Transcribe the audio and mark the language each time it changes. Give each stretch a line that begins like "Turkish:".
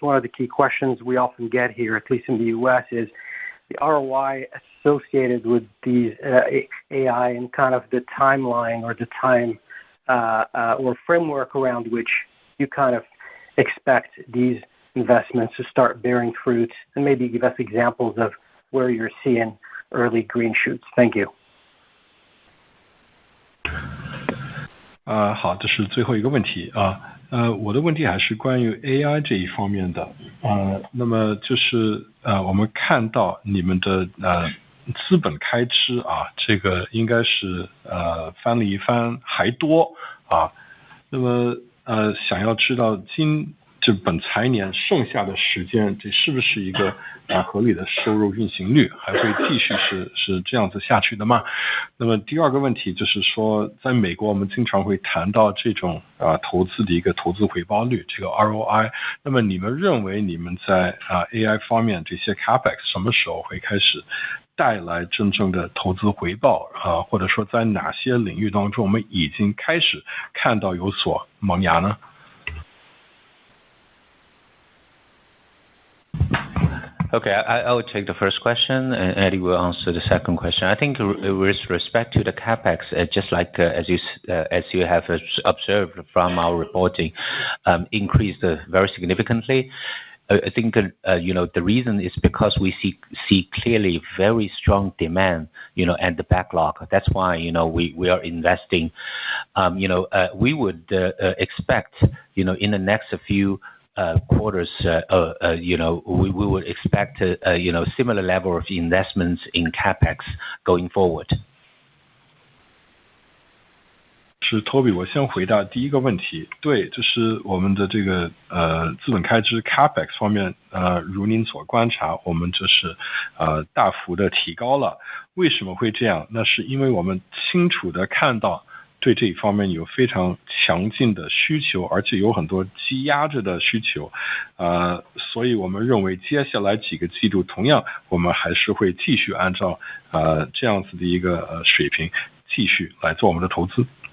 English: One of the key questions we often get here, at least in the U.S., is the ROI associated with these AI and kind of the timeline or the time or framework around which you kind of expect these investments to start bearing fruit, and maybe give us examples of where you're seeing early green shoots. Thank you.
Chinese: 好，这是最后一个问题啊。我的问题还是关于 AI 这一方面的。那么就是我们看到你们的资本开支啊，这个应该是翻了一番还多啊。那么想要知道本财年剩下的时间，这是不是一个合理的收入运行率，还会继续是这样子下去的吗？那么第二个问题就是说，在美国我们经常会谈到这种投资的一个投资回报率，这个 ROI。那么你们认为你们在AI 方面这些 CapEx 什么时候会开始带来真正的投资回报或者说在哪些领域当中我们已经开始看到有所萌芽呢
English: Okay, I will take the first question, and Eddie will answer the second question. I think with respect to the capex, just like as you have observed from our reporting, increased very significantly. I think the reason is because we see clearly very strong demand, and the backlog. That's why we are investing. We would expect in the next few quarters, we would expect similar level of investments in capex going forward.
Chinese: 是 Toby， 我先回答第一个问题。对，这是我们的这个资本开支 capex 方面，如您所观察，我们这是大幅的提高了。为什么会这样？那是因为我们清楚的看到对这一方面有非常强劲的需求，而且有很多积压着的需求，所以我们认为接下来几个季度，同样我们还是会继续按照这样子的一个水平继续来做我们的投资。